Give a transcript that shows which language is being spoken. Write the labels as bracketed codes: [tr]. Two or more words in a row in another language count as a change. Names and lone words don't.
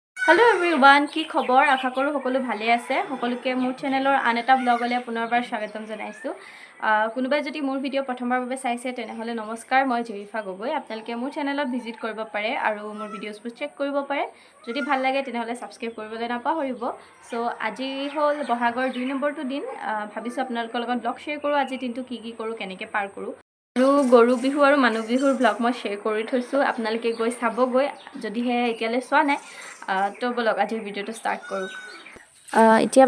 [en] Hello everyone [as] কি খবৰ আশা কৰোঁ সকলো ভালে আছে সকলোকে মোৰ চেনেলৰ আন এটা ব্লগলৈ পুনৰবাৰ স্বাগতম জনাইছোঁ কোনোবাই যদি মোৰ ভিডিঅ' প্ৰথমবাৰ চাইছে তেনেহলে নমস্কাৰ মই জেৰিফা গগৈ আপোনালোকে মোৰ চেনেলত ভিজিট কৰিব পাৰে আৰু মোৰ ভিডিঅ'সবোৰ চেক কৰিব পাৰে যদি ভাল লাগে তেনেহলে ছাবস্ক্ৰাইব কৰিবলৈ নাপাহৰিব চ আজি হল বহাগৰ 2 নম্বৰটো दिन ভাবিছোঁ আপোনালোকৰ লগত ব্লগ শ্বেয়াৰ কৰোঁ আজি দিনটো কি কৰোঁ কেনেকৈ পাৰ কৰোঁ আৰু গৰু বিহু আৰু মানুহ বিহুৰ ব্লগ মই শ্বেয়াৰ কৰি থৈছোঁ আপোনালোকে গৈ চাবগৈ যদিহে এতিয়ালৈ চোৱা নাই তো বলক আজিৰ ভিডিঅ'টো ষ্টাৰ্ট কৰোঁ এতিয়া